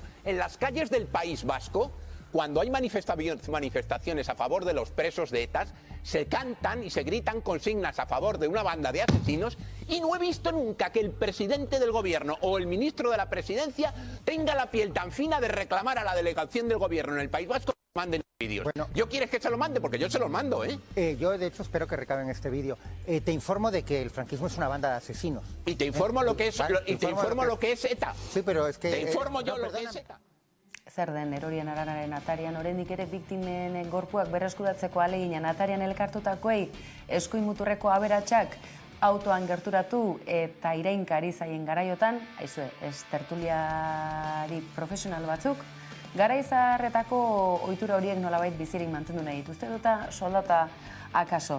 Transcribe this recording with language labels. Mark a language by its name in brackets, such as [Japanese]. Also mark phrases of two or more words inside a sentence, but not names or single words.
[Spanish] En las calles del País Vasco, cuando hay manifestaciones a favor de los presos de ETA, se cantan y se gritan consignas a favor de una banda de asesinos y no he visto nunca que el presidente del gobierno o el ministro de la Presidencia tenga la piel tan fina de reclamar a la delegación del gobierno en el País Vasco que manden vídeos. Bueno, ¿yo quieres que se lo mande? Porque yo se los mando, ¿eh? Yo, de hecho, espero que recaben este vídeo. Te informo de que el franquismo es una banda de asesinos. Y te informo lo que es, lo que es ETA. Sí, pero es que... Te informo yo lo que es ETA. [Basque] Zer den erorien aranaren atarian, oraindik ere biktimen gorpuak berreskuratzeko ahalegina atarian elkartutakoei eskuin muturreko aberatsak autoan gerturatu eta irainkari zaien garaiotan, aizue, ez tertuliari profesional batzuk, garaizarretako ohitura horiek nolabait bizirik mantendu nahi dituzte eta soldata akaso.